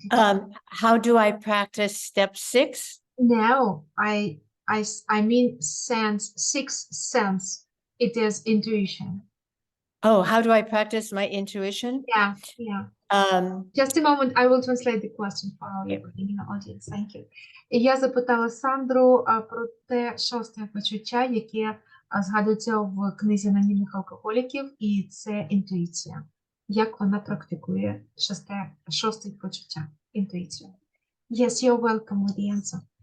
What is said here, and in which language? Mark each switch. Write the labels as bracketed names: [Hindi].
[English] How do I practice step 6? No, I mean sixth sense. It is intuition. Oh, how do I practice my intuition? Yeah. Just a moment, I will translate the question for our audience. Thank you. [Ukrainian] Я запитала Сандру про те шосте почуття, яке згадується в книзі анонімних алкоголіків, і це інтуїція. Як вона практикує шосте почуття, інтуїцію. [English] Yes, you're welcome with the answer.